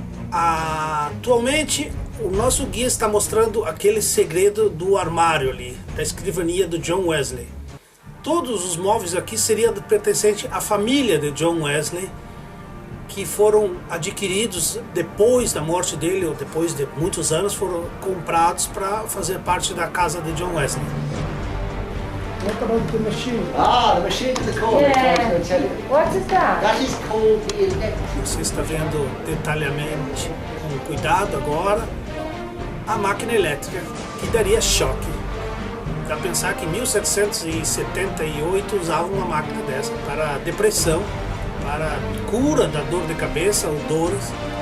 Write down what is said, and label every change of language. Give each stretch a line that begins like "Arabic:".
Portuguese: Atualmente, o nosso guia está mostrando aquele segredo do armário ali, da escrivania do John Wesley. Todos os móveis aqui seriam pertencentes à família de John Wesley, que foram adquiridos depois da morte dele, ou depois de muitos anos, foram comprados para fazer parte da casa de John Wesley.
English: What about the machine? Ah, the machine in the corner. I was going to tell you. What is that? That is called the electric.
Portuguese: Você está vendo detalhadamente, com cuidado agora, a máquina elétrica que daria choque. Dá para pensar que em 1778 usavam uma máquina dessa para depressão, para cura da dor de cabeça ou dores.